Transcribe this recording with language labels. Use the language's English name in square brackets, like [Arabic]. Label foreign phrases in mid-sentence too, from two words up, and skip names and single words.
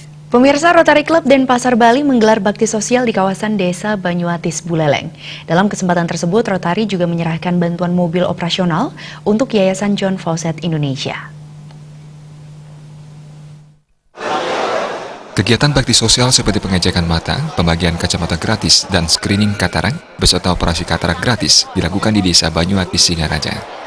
[Indonesian] Pemirsa, Rotary Club Denpasar Bali menggelar bakti sosial di kawasan Desa Banyuatis, Buleleng. Dalam kesempatan tersebut, Rotary juga menyerahkan bantuan mobil operasional untuk Yayasan John Faucett Indonesia. Kegiatan bakti sosial seperti pengecekan mata, pembagian kacamata gratis, dan screening katarak beserta operasi katarak gratis dilakukan di Desa Banyuatis, Singaraja.